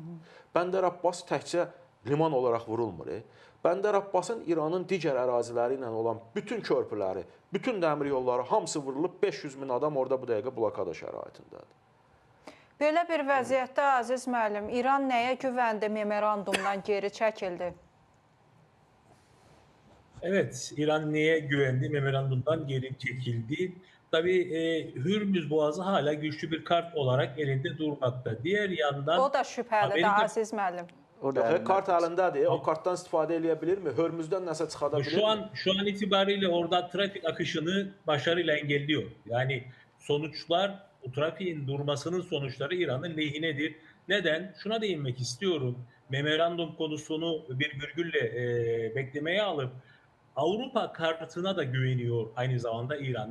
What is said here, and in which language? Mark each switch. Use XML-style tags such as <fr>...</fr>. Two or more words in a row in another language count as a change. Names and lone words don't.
<az>Bəndər Abbas təkcə liman olaraq vurulmur. Bəndər Abbasın İranın digər əraziləri ilə olan bütün körpüləri, bütün dəmir yolları hamısı vurulub, 500 min adam orada bu dəqiqə blokada şəraitindədir. Belə bir vəziyyətdə, Aziz müəllim, İran nəyə güvəndi, memorandumdan geri çəkildi?</az> <tr>Evet, İran neye güvendi, memorandumdan geri çekildi. Tabii Hürmüz Boğazı hala güçlü bir kart olarak elinde durmakta. Diğer yandan...</tr> <az>O da şübhəlidir, Aziz müəllim. Kart əlindədir, o kartdan istifadə edə bilirmi? Hörmüzdən nəsə çıxada bilirmi?</az> <tr>Şu an itibariyle orada trafik akışını başarıyla engelliyor. Yani sonuçlar, o trafiğin durmasının sonuçları İran'ın lehinedir. Neden? Şuna değinmek istiyorum. Memorandum konusunu bir virgülle beklemeye alıp Avrupa kartına da güveniyor aynı zamanda İran.</tr>